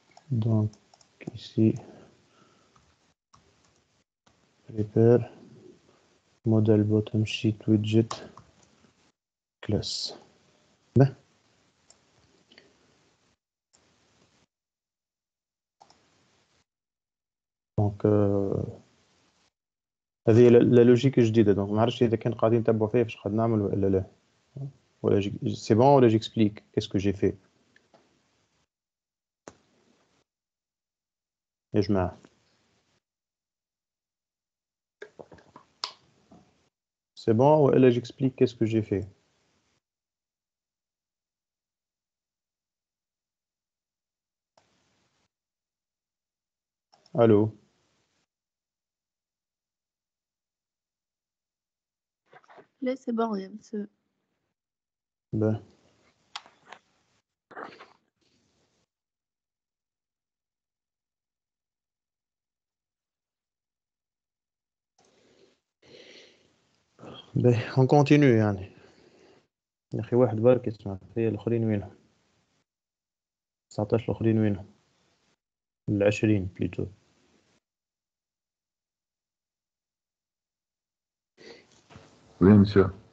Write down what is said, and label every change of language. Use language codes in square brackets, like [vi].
[fr] donc ici prepare model bottom sheet widget class. [ar] به [fr] donc [ar] هذه [fr] la logique [ar] جديدة. donc ما عرفتش إذا كان قاعدين نتبعوا فيها فاش قاعد نعمل ولا لا. ولا [fr] c'est bon ولا j'explique qu'est-ce que j'ai fait [ar] يا جماعة. [fr] c'est bon [ar] ولا [fr] j'explique qu'est-ce que j'ai fait. Allô. لا سي بون يا مسيو. ben ben on continue [ar] يعني. يا أخي واحد برك يسمع فيا الآخرين وينهم 19 الآخرين وينهم 20 plutôt. [fr] Oui, monsieur.